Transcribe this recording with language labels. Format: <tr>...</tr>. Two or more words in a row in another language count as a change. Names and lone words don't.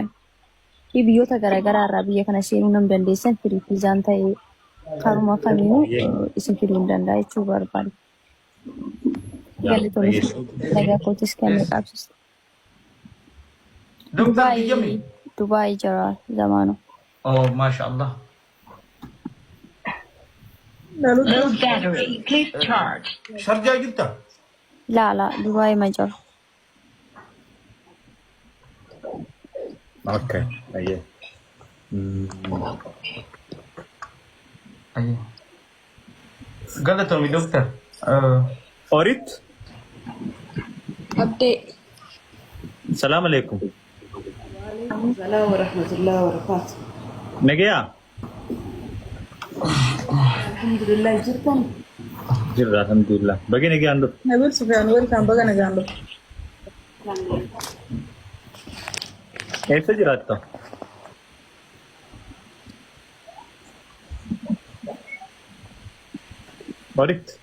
<om>Biyyoota garaagaraa irraa biyya kana seenuu nam dandeessan firiifiizaan ta'ee karuma kamiinuu isin fiduu hin danda'a jechuu barbaadu. Galatoonni nagaa kootis kan qabsiisa. Dubaay jira zamaanu.</om> <ar>Oh, mashallah.</ar> <en>No battery. Please charge.</en> <om>Sharjaa jirta? La, Dubaay ma jira. Okay, ayyee. Galatoomii doktar. Orit. Abdee.</om> <ar>السلام عليكم. السلام ورحمة الله وبركاته.</ar> <om>Nagaya. Alhamdulillah jirtan. Jirra alhamdulillah. Bagi nagaya ando. Nabil Sufyan welcome baga nagando. Eessa jiraatta? Orit.</om>